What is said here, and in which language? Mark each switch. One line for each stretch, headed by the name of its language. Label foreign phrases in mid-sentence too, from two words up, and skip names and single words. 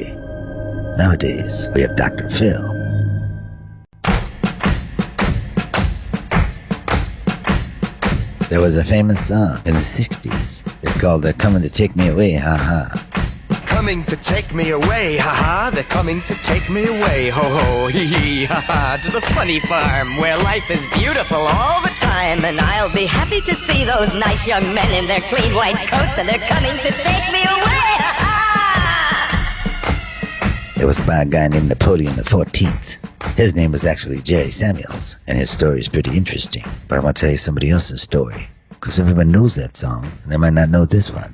English: Nowadays, we have Dr. Phil. There was a famous song in the 60s. It's called They're Coming to Take Me Away, Ha Ha. Coming to take me away, ha-ha, they're coming to take me away, ho-ho, hee-hee, ha-ha, to the funny farm where life is beautiful all the time, and I'll be happy to see those nice young men in their clean white coats, and they're coming to take me away, ha-ha! It was by a guy named Napoleon XIV. His name was actually Jerry Samuels, and his story is pretty interesting, but I want to tell you somebody else's story, because everyone knows that song, and they might not know this one.